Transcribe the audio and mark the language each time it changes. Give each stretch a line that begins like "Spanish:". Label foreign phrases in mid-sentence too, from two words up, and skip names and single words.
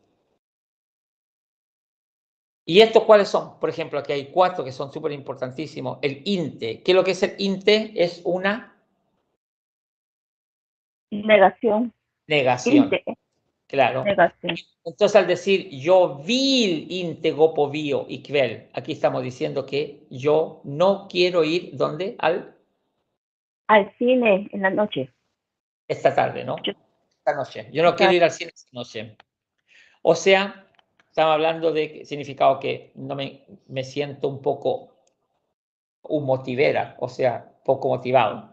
Spanish: ¿Y estos cuáles son? Por ejemplo, aquí hay 4 que son súper importantísimos. El inte. ¿Qué es lo que es el inte? Es una Negación. Inte. Claro. Negación. Entonces, al decir yo
Swedish: vil inte gå på bio ikväll,
Spanish: aquí estamos diciendo que yo no quiero ir, ¿dónde? Al cine en la noche. Esta tarde, ¿no? Esta noche. Yo no quiero ir al cine esta noche. O sea, estamos hablando de significado que no me siento un poco motivera, o sea, poco motivado.